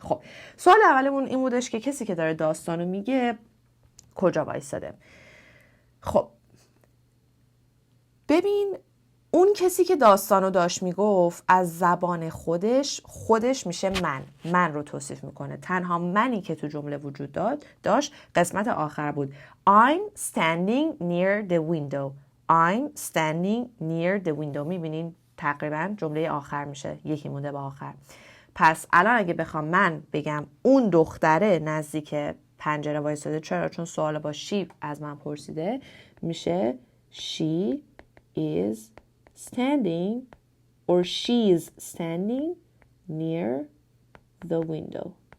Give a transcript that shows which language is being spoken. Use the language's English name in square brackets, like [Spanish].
[Persian] خب سوال اولمون این بودش که کسی که داره داستانو میگه کجا وایساده. خب ببین اون کسی که داستانو داشت میگفت از زبان خودش میشه من رو توصیف میکنه. تنها منی که تو جمله وجود داشت قسمت آخر بود. [English] I'm standing near the window. I'm standing near the window. [Persian] میبینین تقریبا جمله آخر میشه، یکی مونده با آخر. پس الان اگه بخوام من بگم اون دختره نزدیک پنجره وایساده، چرا؟ چون سوال با شی از من پرسیده، میشه [English] she is standing or she's standing near the window.